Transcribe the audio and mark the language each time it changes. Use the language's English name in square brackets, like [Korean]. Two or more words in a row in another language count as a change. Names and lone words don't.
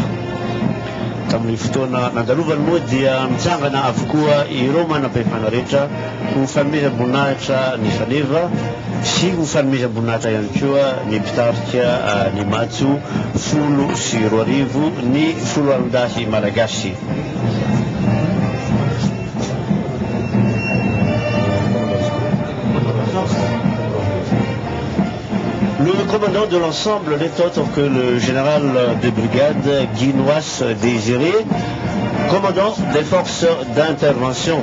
[Malagasy] Tamin'ny fotoana nandalovany moa dia mitsangana avokoa ireo manam-pahefana rehetra ho fanomezam-boninahitra ny faneva sy ho fanomezam-boninahitra ihany koa ny mpitarika ny matso 10 ny foloalindahy malagasy. [French] Le commandant de l'ensemble n'est autre que le général de brigade Ginoasy Désiré, commandant des forces d'intervention.